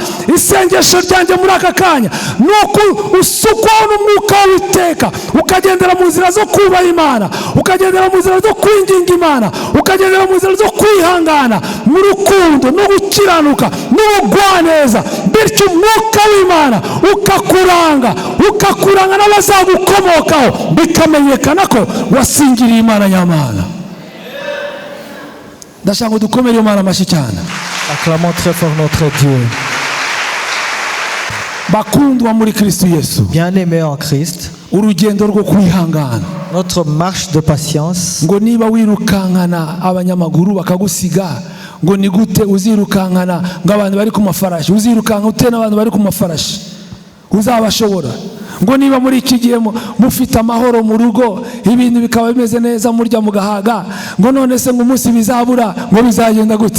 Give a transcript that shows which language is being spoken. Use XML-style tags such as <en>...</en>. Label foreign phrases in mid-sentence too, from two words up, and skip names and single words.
<rw>Isengesho ryanjye muri aka kanya ni uko usukura umwuka w'Uwiteka, ukagendera mu nzira zo kubaha Imana, ukagendera mu nzira zo kwinginga Imana, ukagendera mu nzira zo kwihangana mu rukundo no gukiranuka n'ubugwaneza, bityo umwuka w'Imana ukakuranga n'abazagukomokaho, bikamenyekana ko wasingiriye Imana nyamana. Ndashaka ngo dukomere Imana amashyi cyane.</rw> <fr>Acclamons très fort notre Dieu.</fr> <rw>Bakundwa muri Kristo Yesu,</rw> <fr>Bien-aimés en Christ,</fr> <rw>urugendo rwo kwihangana,</rw> <fr>notre marche de patience.</fr> <rw>ngo niba wirukankana abanyamaguru bakagusiga, ngo ni gute uzirukankana ngo abantu bari ku mafarashi? Uzirukanka ute n'abantu bari ku mafarashi? Uzabashobora? Ngo niba muri iki gihe mufite amahoro mu rugo, ibintu bikaba bimeze neza, murya mugahaga, ngo none se ngo umunsi bizabura, ngo bizagenda gute?</rw>